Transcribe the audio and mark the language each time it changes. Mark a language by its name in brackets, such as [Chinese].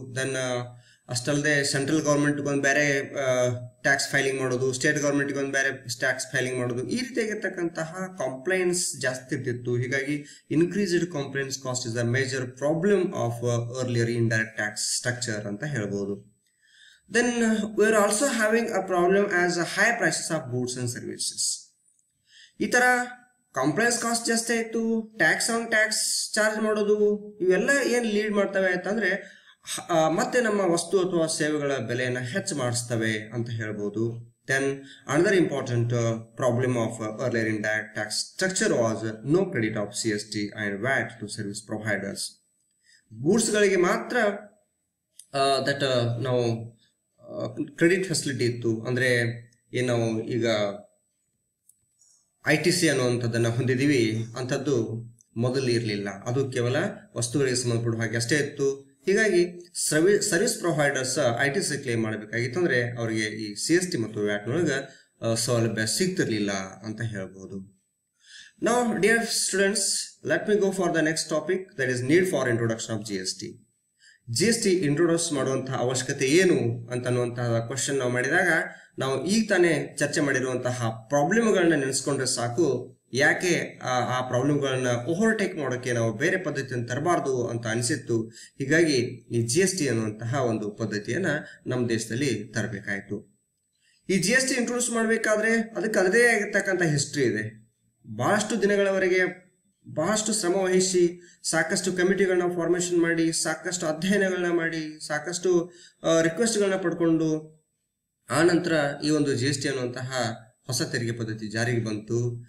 [Kannada] Then ಅಷ್ಟಲ್ಲದೆ central ಗೌರ್ಮೆಂಟ್ಗೆ ಒಂದು ಬೇರೆ tax filing ಮಾಡೋದು, ಸ್ಟೇಟ್ ಗೌರ್ಮೆಂಟ್ಗೆ ಒಂದು ಬೇರೆ ಟ್ಯಾಕ್ಸ್ ಫೈಲಿಂಗ್ ಮಾಡೋದು, ಈ ರೀತಿಯಾಗಿರ್ತಕ್ಕಂತಹ ಕಾಂಪ್ಲೈನ್ಸ್ ಜಾಸ್ತಿ ಇರ್ತಿತ್ತು. [English] ಹೀಗಾಗಿ increased compliance cost is the major problem of earlier indirect tax structure [Kannada] ಅಂತ ಹೇಳ್ಬೋದು. [English] Then we are also having a problem as high prices of goods and services. [Kannada] ಈ ತರ ಕಾಂಪ್ಲೈನ್ಸ್ ಕಾಸ್ಟ್ ಜಾಸ್ತಿ ಆಯ್ತು, ಟ್ಯಾಕ್ಸ್ ಆನ್ ಟ್ಯಾಕ್ಸ್ ಚಾರ್ಜ್ ಮಾಡೋದು, ಇವೆಲ್ಲ ಏನ್ lead ಮಾಡ್ತವೆ ಅಂತಂದ್ರೆ ಮತ್ತೆ ನಮ್ಮ ವಸ್ತು ಅಥವಾ ಸೇವೆಗಳ ಬೆಲೆಯನ್ನು ಹೆಚ್ಚು ಮಾಡಿಸ್ತವೆ ಅಂತ ಹೇಳ್ಬೋದು. [English] Then another important problem of earlier indirect tax structure was no credit of CST and VAT to service providers. [Kannada] Goods ಗಳಿಗೆ ಮಾತ್ರ ದಟ್ ನಾವು ಕ್ರೆಡಿಟ್ ಫೆಸಿಲಿಟಿ ಇತ್ತು. ಅಂದ್ರೆ ಏನು ನಾವು ಈಗ ITC ಅನ್ನುವಂಥದ್ದನ್ನು ಹೊಂದಿದ್ದೀವಿ, ಅಂಥದ್ದು ಮೊದಲು ಇರಲಿಲ್ಲ. ಅದು ಕೇವಲ ವಸ್ತುಗಳಿಗೆ ಸಂಬಂಧಪಡುವ ಹಾಗೆ ಅಷ್ಟೇ ಇತ್ತು. ಹೀಗಾಗಿ ಸರ್ವಿಸ್ ಪ್ರೊವೈಡರ್ಸ್ ITC ಕ್ಲೇಮ್ ಮಾಡಬೇಕಾಗಿತ್ತು ಅಂದ್ರೆ ಅವರಿಗೆ ಈ CST ಮತ್ತು VAT ನೊಳಗೆ ಸೌಲಭ್ಯ ಸಿಗ್ತಿರ್ಲಿಲ್ಲ ಅಂತ ಹೇಳ್ಬೋದು. [English] Now dear students, let me go for the next topic, that is need for introduction of GST [Kannada] introduce ಮಾಡುವಂತಹ ಅವಶ್ಯಕತೆ ಏನು ಅಂತನ್ನುವಂತಹ ಕ್ವಶನ್ ನಾವು ಮಾಡಿದಾಗ ನಾವು ಈಗ ತಾನೇ ಚರ್ಚೆ ಮಾಡಿರುವಂತಹ ಪ್ರಾಬ್ಲಮ್ಗಳನ್ನ ನೆನೆಸ್ಕೊಂಡ್ರೆ ಸಾಕು. ಯಾಕೆ ಆ ಪ್ರಾಬ್ಲಮ್ಗಳನ್ನ ಓವರ್ಟೇಕ್ ಮಾಡೋಕೆ ನಾವು ಬೇರೆ ಪದ್ಧತಿಯನ್ನು ತರಬಾರ್ದು ಅಂತ ಅನಿಸಿತ್ತು. ಹೀಗಾಗಿ ಈ GST ಅನ್ನುವಂತಹ ಒಂದು ಪದ್ಧತಿಯನ್ನ ನಮ್ಮ ದೇಶದಲ್ಲಿ ತರಬೇಕಾಯ್ತು. ಈ GST ಇಂಟ್ರೊಡ್ಯೂಸ್ ಮಾಡಬೇಕಾದ್ರೆ ಅದಕ್ಕೆ ಅದರದೇ ಆಗಿರ್ತಕ್ಕಂಥ ಹಿಸ್ಟ್ರಿ ಇದೆ. ಬಹಳಷ್ಟು ದಿನಗಳವರೆಗೆ ಬಹಳಷ್ಟು ಶ್ರಮ ವಹಿಸಿ ಸಾಕಷ್ಟು ಕಮಿಟಿಗಳನ್ನ ಫಾರ್ಮೇಶನ್ ಮಾಡಿ, ಸಾಕಷ್ಟು ಅಧ್ಯಯನಗಳನ್ನ ಮಾಡಿ, ಸಾಕಷ್ಟು ರಿಕ್ವೆಸ್ಟ್ಗಳನ್ನ ಪಡ್ಕೊಂಡು ಆ ನಂತರ ಈ ಒಂದು GST ಅನ್ನುವಂತಹ ಹೊಸ ತೆರಿಗೆ ಪದ್ಧತಿ ಜಾರಿಗೆ ಬಂತು.